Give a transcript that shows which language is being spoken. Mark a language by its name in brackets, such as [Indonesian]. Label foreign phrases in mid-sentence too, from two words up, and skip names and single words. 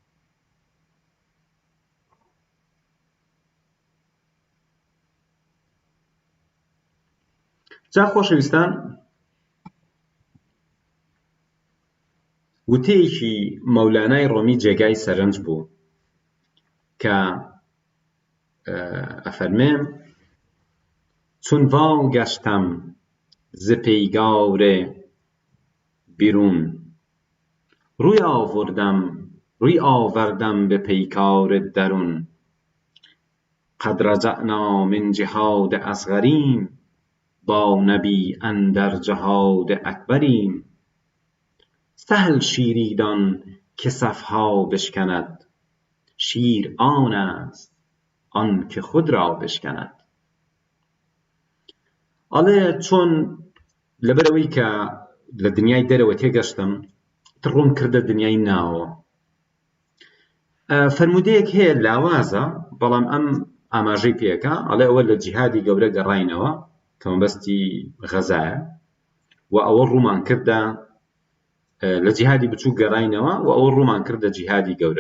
[Central Kurdish] جا خۆشەویستان، وتەیەکی مەولانای ڕۆمی جێگای سەرنج بوو کە ئەفەرمێ [Persian] چون وا گەشتم ز پەیگاورێ بیرون روی آوردم به پیکار درون [Arabic] قد رجعنا من جهاد [Persian] اصغریم با نبی اندر جهاد اکبریم سهل شیری دان که صفها بشکند شیر آن است آن که خود را بشکند. [Central Kurdish] ئەڵێ چۆن لەبەرەوەی کە لە دنیای دەرەوە تێگەشتم ڕوون کردە دنیای ناوەوە. فرموودەیەک هەیە لاوازە، بەڵام ئەم ئاماژەی پێەکە، ئەڵێ ئەوە لە جیهادی گەورە گەڕاینەوە کە مەبەستی غەزایە و ئەوە ڕوومان کردە لە جیهادی بچوو گەڕاینەوە و ئەوە ڕوومان کردە جیهادی گەورە.